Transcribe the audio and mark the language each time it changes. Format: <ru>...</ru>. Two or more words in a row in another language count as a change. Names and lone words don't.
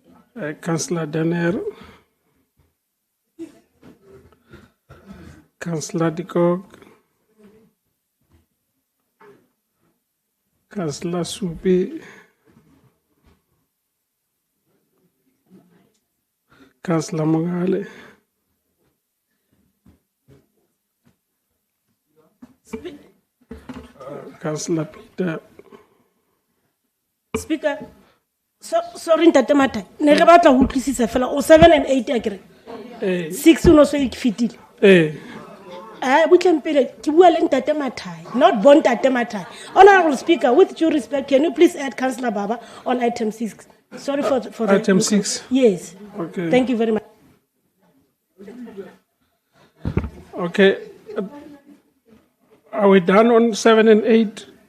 <en>Councillor Danner, Councillor de Kock, Councillor Supi, Councillor Mogale. Councillor Peter. Speaker, sorry, Ntate Mathai.</en> <st>Ne re batla ho utlwisisa fela o 7 and 8 akere. 6 o no so ikfitile. Butlempele ke bua le Ntate Mathai, not bon Ntate Mathai.</st> <en>Honorable Speaker, with due respect, can you please add Councillor Baba on item 6? Sorry for the Item 6. Yes. Okay. Thank you very much. Okay. Are we done on 7 and 8?</en>